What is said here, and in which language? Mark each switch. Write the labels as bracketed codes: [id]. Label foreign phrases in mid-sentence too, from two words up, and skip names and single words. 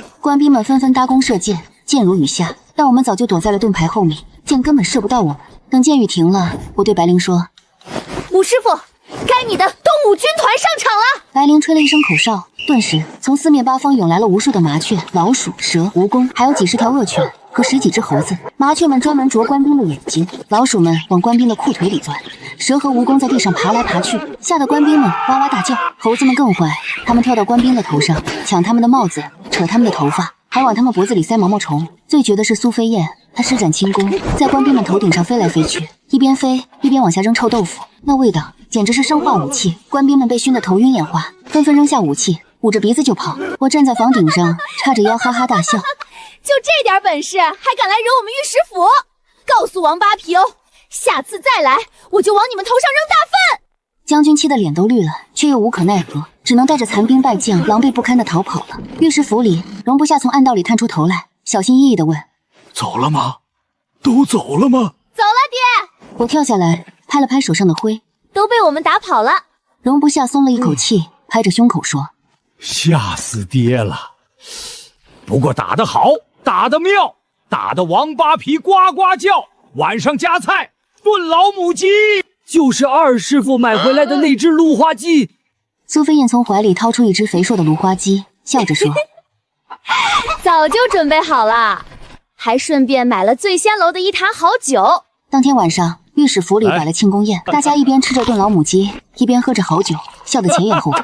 [zh] 官兵們紛紛搭弓射箭，箭如雨下，但我們早就躲在了盾牌後面，箭根本射不到我們。等箭雨停了，我对白灵說： 武師傅，該你的東武軍團上場了。白灵吹了一聲口哨，頓時從四面八方湧來了無數的麻雀、老鼠、蛇、蜈蚣，還有幾十條惡犬和10幾隻猴子。麻雀們專門啄官兵的眼睛，老鼠們往官兵的褲腿裡鑽，蛇和蜈蚣在地上爬來爬去，嚇得官兵們哇哇大叫。猴子們更壞，他們跳到官兵的頭上，搶他們的帽子，扯他們的頭髮，還往他們脖子裡塞毛毛蟲。最絕的是蘇飛燕， 他施展輕功，在官兵們頭頂上飛來飛去，一邊飛一邊往下扔臭豆腐，那味道簡直是生化武器。官兵們被燻得頭暈眼花，紛紛扔下武器，捂着鼻子就跑。我站在房頂上，叉着腰哈哈大笑。就這點本事，還敢來惹我們御史府？告訴王八皮哦，下次再來，我就往你們頭上扔大糞！將軍氣得臉都綠了，卻又無可奈何，只能帶着殘兵敗將狼狽不堪地逃跑了。御史府里，容不下從暗道裡探出頭來，小心翼翼地問：“ 走了嗎？都走了吗？”“ 走了，爹。” 我跳下來，拍了拍手上的灰，“ 都被我們打跑了。” 容不下鬆了一口气，拍着胸口說：“ 吓死爹了！不过打得好，打得妙，打得王八皮呱呱叫。晚上加菜，炖老母鸡。” 就是二師傅買回來的那隻滷花雞。蘇飛燕從懷裡掏出一隻肥碩的滷花雞，笑着說：“ 早就準備好了，還順便買了醉仙樓的一壇好酒。” 當天晚上，御史府裡擺了慶功宴，大家一邊吃着燉老母雞，一邊喝着好酒，笑得前仰後合。